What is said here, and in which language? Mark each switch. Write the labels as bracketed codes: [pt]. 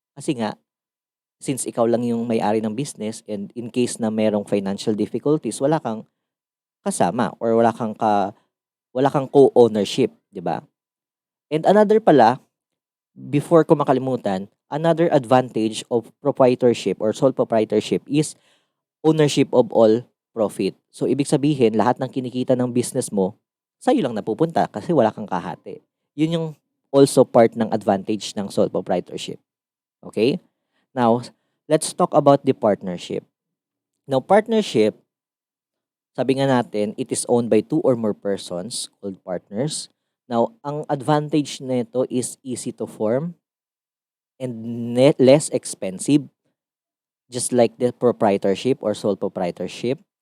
[tl] Kasi nga, since ikaw lang yung may-ari ng business and in case na merong financial difficulties, wala kang kasama or wala kang co-ownership, 'di ba? [en] And another pala, before [tl] ko makalimutan, [en] another advantage of proprietorship or sole proprietorship is ownership of all profit. [tl] So ibig sabihin, lahat ng kinikita ng business mo, sa'yo lang napupunta kasi wala kang kahati. Yun yung also part ng advantage ng sole proprietorship. Okay? [en] Now, let's talk about the partnership. Now, partnership, [tl] sabi nga natin, [en] it is owned by two or more persons called partners. Now, [tl] ang advantage nito [en] is easy to form and less expensive, just like the proprietorship or sole proprietorship.